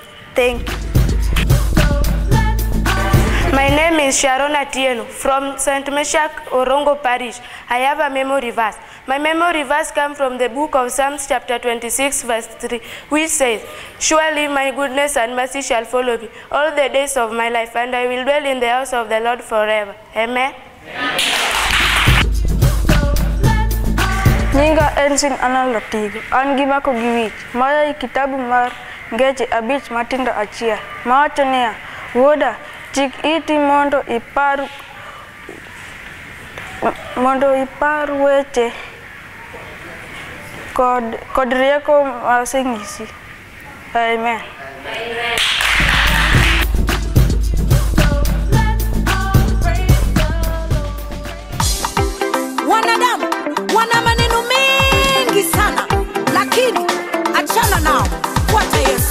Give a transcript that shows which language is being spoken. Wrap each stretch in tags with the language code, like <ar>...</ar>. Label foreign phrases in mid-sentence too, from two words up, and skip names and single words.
<en>Thank you. My name is Sharon Atieno from St. Meshach, Orongo Parish. I have a memory verse. My memory verse comes from the book of Psalms chapter 26 verse 3, which says, surely my goodness and mercy shall follow me all the days of my life, and I will dwell in the house of the Lord forever. Amen.</en> <luo>Nyinga ensin analotigo, angima ko giwich, maya kitabu mar ngeche abich matindo achia, mawachonia, woda, chik iti mondo ipar weche kod rieko masengisi. Amen.</luo> <sw>Wanadamu wana maneno mengi sana, lakini achana nao, fuata Yesu.</sw>